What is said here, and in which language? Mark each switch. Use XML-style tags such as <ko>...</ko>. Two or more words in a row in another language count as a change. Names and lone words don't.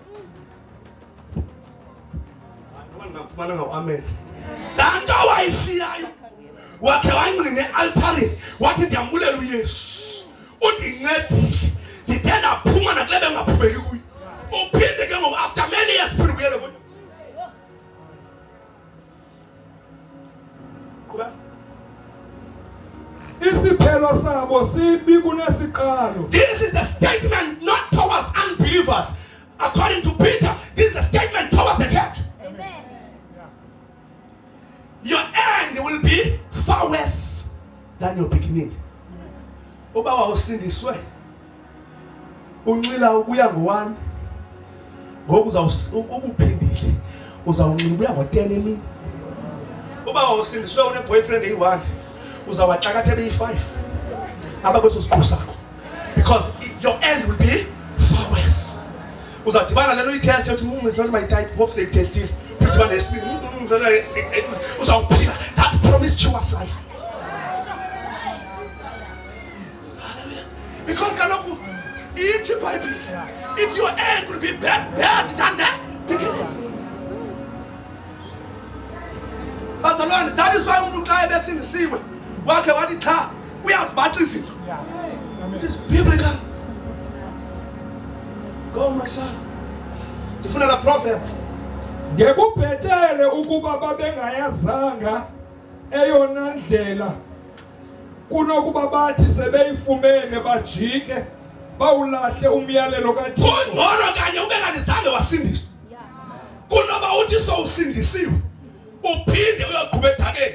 <en>Amen.</en> <xh>Laa nto wayishiyayo wakhe wayingqine ealtarini wathi ndiyambulela uYesu undincedile ndithe ndaphuma nakule bengaphumeki kuyo uphinde ke ngoku</xh> <en>after many years</en> <xh>uphinde ubuyele kuyo. isiphelo sabo sibi kunesiqalo.</xh> <en>This is the statement not towards unbelievers. According to Peter, this is a statement towards the church. Amen. Your end will be far worse than your beginning.</en> <xh>Uba wawusindiswe unxila ubuya ngo1 ngoku ubuphindile uzawunxila ubuya ngo10 emini. Uba wawusindiswe une boyfriend eyi1 uzawaxakathe beyi5 abakweso siqhu sakho because</xh> <en>your end will be far worse.</en> <xh>Uzadibana lelo itest uthi</xh> <en>is not my type of say testing</en> <xh>udibana nesibini uzawuphila</xh> <en>that promiscuous life because</en> <xh>kaloku ithi Bible</xh> <en>if your end will be bad than the beginning.</en> <xh>Bazalwane,</xh> <en>that is why</en> <xh>umuntu xa ebesindisiwe wakhe wathi cha uyazibatha izinto.</xh> <en>It is biblical. Go my son.</en> <xh>Ndifuna la proverb. Ngekubhetele ukuba babengayazanga eyona ndlela kunokuba bathi sebeyifumene bajike bawulahle umyalelo kaThixo. Kungcono kanye ubengazange wasindiswa. Kunoba uthi sowusindisiwe uphinde uyoqhubeka edakeni.</xh>